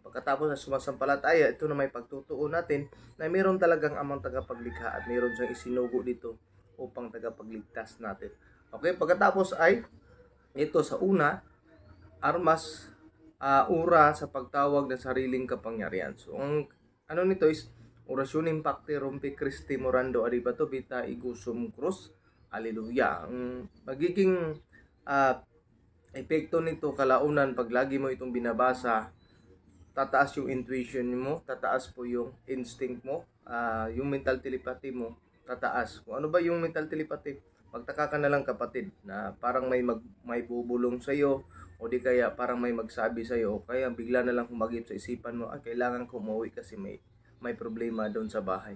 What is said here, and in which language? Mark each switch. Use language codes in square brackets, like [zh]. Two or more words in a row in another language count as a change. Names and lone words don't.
[tl] Pagkatapos na sumasampalataya, ito na may pagtutuo natin na mayroon talagang amang tagapaglikha at mayroon siyang isinugo dito upang tagapagligtas natin. Okay, pagkatapos ay ito sa una, armas, ura sa pagtawag ng sariling kapangyarihan. So, ang ano nito [la] is orasyon impacte rompi Christi morando aribato bita igusum krus. [tl] Hallelujah. Ang magiging epekto nito kalaunan pag lagi mo itong binabasa, tataas yung intuition mo, tataas po yung instinct mo, yung [en] mental telepathy [tl] mo, tataas. Kung ano ba yung [en] mental telepathy? [tl] Magtaka ka na lang kapatid na parang may bubulong sa iyo o di kaya parang may magsabi sa iyo o kaya bigla na lang humagip sa isipan mo, kailangan ko umuwi kasi may problema doon sa bahay.